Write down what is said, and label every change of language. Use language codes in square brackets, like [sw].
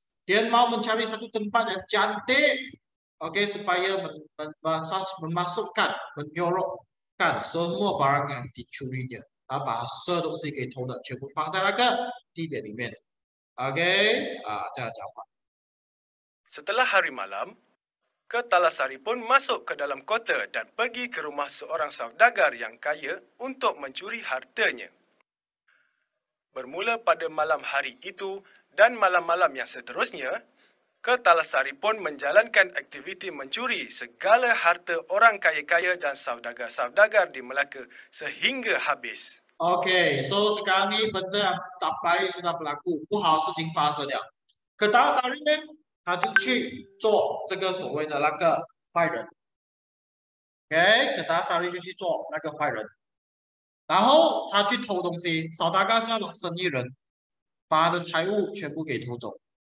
[ms] Dia mau mencari satu tempat yang cantik, OK， supaya memasukkan, menyorokkan semua barang yang dicurinya. [zh] 他把所有东西给偷的全部放在那个地点里面。OK， 这样讲法。 [ms] Setelah hari malam, Ketalasari pun masuk ke dalam kota dan pergi ke rumah seorang saudagar yang kaya untuk mencuri hartanya. Bermula pada malam hari itu dan malam-malam yang seterusnya, Ketalasari pun menjalankan aktiviti mencuri segala harta orang kaya-kaya dan saudagar-saudagar di Melaka sehingga habis. OK， so sekarang ni benda tak baik sudah berlaku， [zh] 不好事情发生了。可达萨利呢，他就去做这个所谓的那个坏人。 OK， 可达萨利就去做那个坏人，然后他去偷东西，扫大概是那种生意人，把他的财物全部给偷走。